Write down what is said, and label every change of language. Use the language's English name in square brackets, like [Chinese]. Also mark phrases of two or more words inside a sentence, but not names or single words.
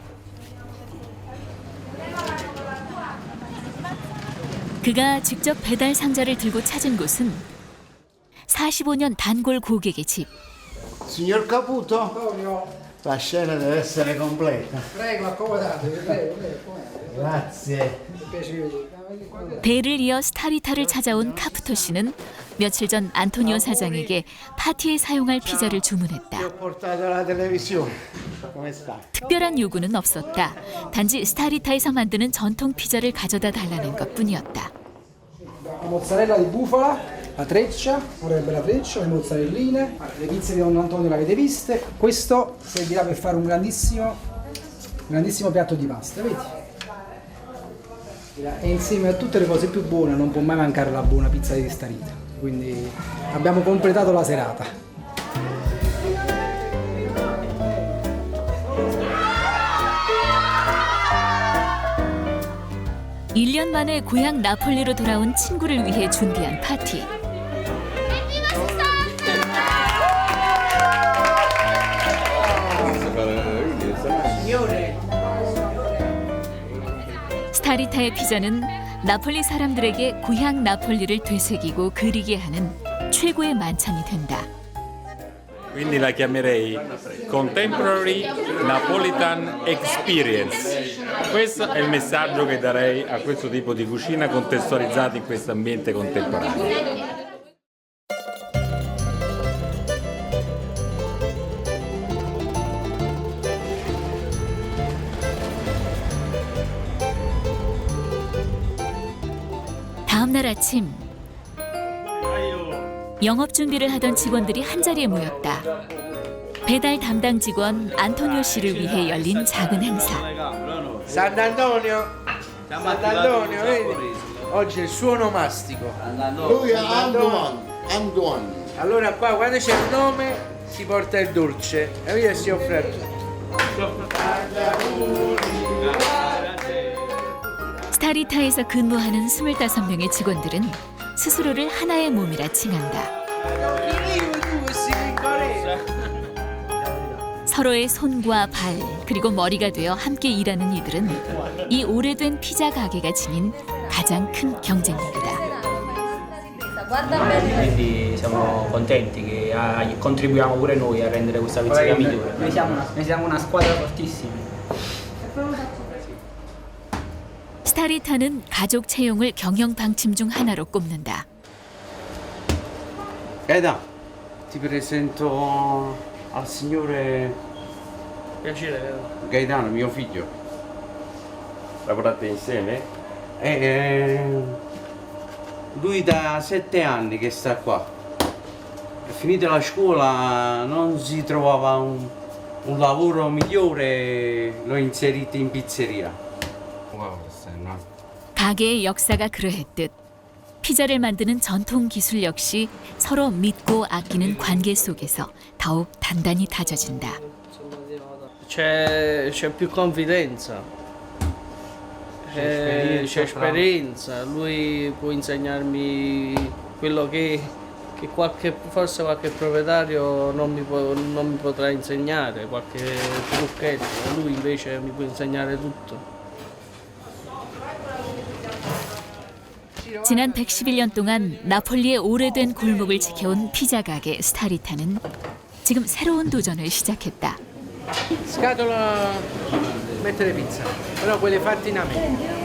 [Korean] 그가 직접 배달 상자를 들고 찾은 곳은 45년 단골 고객의 집. [Italian] Signor Caputo, la scena deve essere completa. Prego, accomodatevi, prego. Grazie. [Korean] 대를 이어 스타리타를 찾아온 카푸토 씨는 며칠 전 안토니오 사장에게 파티에 사용할 피자를 주문했다. 특별한 요구는 없었다. 단지 스타리타에서 만드는 전통 피자를 가져다 달라는 것뿐이었다. [Italian] Mozzarella di bufala, la treccia, vorrebbe la treccia, le mozzarelline, le pizze di Don Antonio le avete viste. Questo servirà per fare un grandissimo piatto di pasta, vedi? E insieme a tutte le cose più buone non può mai mancare la buona pizza di Starita, quindi abbiamo completato la serata. [Korean] 일 년 만에 고향 나폴리로 돌아온 친구를 위해 준비한 파티. 스타리타의 피자는 나폴리 사람들에게 고향 나폴리를 되새기고 그리게 하는 최고의 만찬이 된다. [Italian] Quindi la chiamerei [English] Contemporary Napolitan Experience. [Italian] Questo è il messaggio che darei a questo tipo di cucina contestualizzata in questo ambiente contemporaneo. [Korean] 다음 날 아침 영업 준비를 하던 직원들이 한자리에 모였다. 배달 담당 직원 안토니오 씨를 위해 열린 작은 행사. [Italian] Sant'Antonio, vedi? Oggi è il suo onomastico. Lui è Antoine. Allora qua quando c'è il nome si porta il dolce e via si offre a tutti. [Korean] 스타리타에서 근무하는 25명의 직원들은 스스로를 하나의 몸이라 칭한다. 서로의 손과 발 그리고 머리가 되어 함께 일하는 이들은 이 오래된 피자 가게가 지닌 가장 큰 경쟁력이다. [Italian] Quindi siamo contenti che contribuiamo pure noi a rendere questa pizzeria migliore. Noi siamo una squadra fortissima. [Korean] 스타리타는 가족 채용을 경영 방침 중 하나로 꼽는다. [Italian] Gaeta, ti presento al signore Piacere. Gaetano, mio figlio. Lavorate insieme? Lui da 7 anni che sta qua. Finita la scuola non si trovava un lavoro migliore, l'ho inserito in pizzeria. [Korean] 가게의 역사가 그러했듯 피자를 만드는 전통 기술 역시 서로 믿고 아끼는 관계 속에서 더욱 단단히 다져진다. [Italian] C'è più confidenza. C'è esperienza. Lui può insegnarmi quello che forse qualche proprietario non mi potrà insegnare, qualche trucchetto. Lui invece mi può insegnare tutto. [Korean] 지난 111년 동안 나폴리의 오래된 골목을 지켜온 피자 가게 스타리타는 지금 새로운 도전을 시작했다. [Italian] Scatola mettere pizza, però quelle fatte in America.